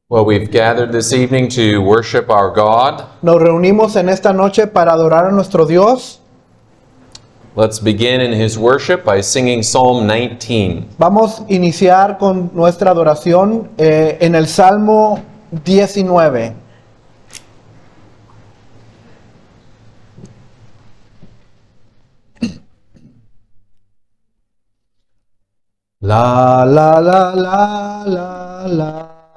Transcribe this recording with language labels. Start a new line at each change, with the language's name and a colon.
English: Well, we've gathered this evening to worship our God.
Spanish: Nos reunimos en esta noche para adorar a nuestro Dios.
English: Let's begin in His worship by singing Psalm 19.
Spanish: Vamos a iniciar con nuestra adoración en el Salmo 19. La la la la la la.